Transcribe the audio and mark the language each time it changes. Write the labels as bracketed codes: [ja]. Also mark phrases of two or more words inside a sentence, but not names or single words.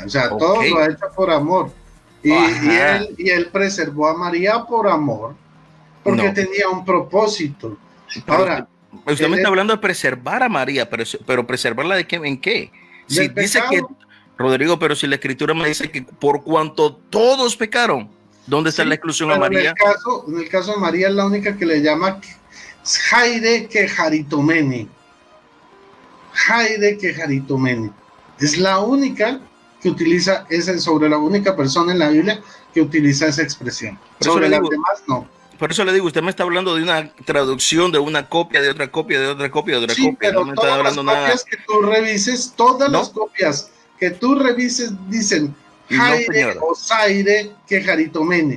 [es] O sea, todo lo ha hecho por amor. Y él preservó a María por amor, porque tenía un propósito. Ahora, usted me está hablando de preservar a María, pero preservarla de qué, ¿en qué? Si dice que, Rodrigo, pero si la Escritura me dice que por cuanto todos pecaron, ¿dónde está la exclusión a María? En el caso de María es la única que le llama [el] Χαῖρε κεχαριτωμένη. Χαῖρε κεχαριτωμένη. [es] Es la única que utiliza sobre la única persona en la Biblia que utiliza esa expresión. Sobre las demás no. Por eso le digo, usted me está hablando de una traducción, de una copia, de otra copia, de otra copia, de otra copia. Pero no me está hablando nada. Que tú revises, todas las copias que tú revises dicen Jaire o [el] Χαῖρε κεχαριτωμένη.